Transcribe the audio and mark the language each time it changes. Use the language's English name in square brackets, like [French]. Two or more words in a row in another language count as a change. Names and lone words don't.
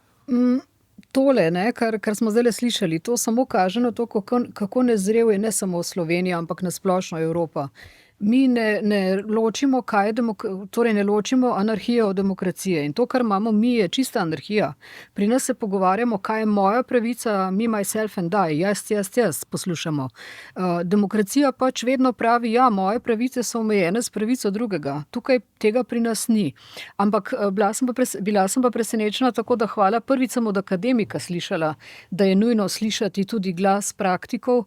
[Slovenian] Tole, kar smo zdaj slišali, to samo kaže na to, kako nezrel je ne samo Slovenija, ampak na splošno Evropa. Mi ne ločimo, torej ne ločimo anarhije od demokracije. In to, kar imamo mi, je čista anarhija. Pri nas se pogovarjamo, kaj je moja pravica, [English] me, myself and I, [Slovenian] jaz, poslušamo. Demokracija pač vedno pravi, ja, moje pravice so omejene s pravico drugega. Tukaj tega pri nas ni. Ampak bila sem pa presenečena, tako da hvala prvič sem od akademika slišala, da je nujno slišati tudi glas praktikov.